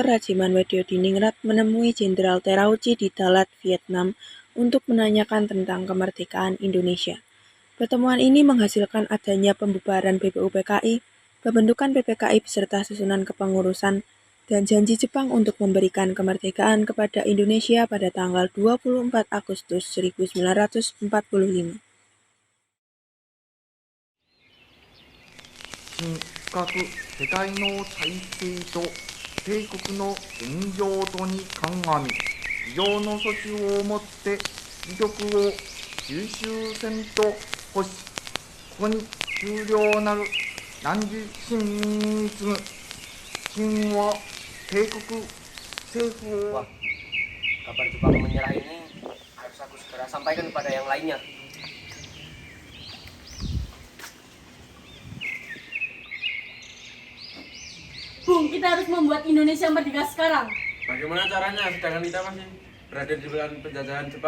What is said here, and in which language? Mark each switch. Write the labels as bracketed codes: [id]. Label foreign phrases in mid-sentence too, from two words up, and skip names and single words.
[id] Rajiman Weddiodiningrat menemui Jenderal Terauchi di Dalat, Vietnam untuk menanyakan tentang kemerdekaan Indonesia. Pertemuan ini menghasilkan adanya pembubaran BPUPKI, pembentukan PPKI beserta susunan kepengurusan, dan janji Jepang untuk memberikan kemerdekaan kepada Indonesia pada tanggal 24 Agustus 1945. [ja] 深く世界の体制と帝国の現状とに鑑み、以上の措置をもって威力を吸収せんと欲し、ここに終了なる汝臣民に次ぐ秦は帝国政府を [id] Wah, kabar Jepang menyerah ini harus aku segera sampaikan kepada yang lainnya. Bung, kita harus membuat Indonesia merdeka sekarang. Bagaimana caranya sedangkan kita masih berada di bulan penjajahan Jepang?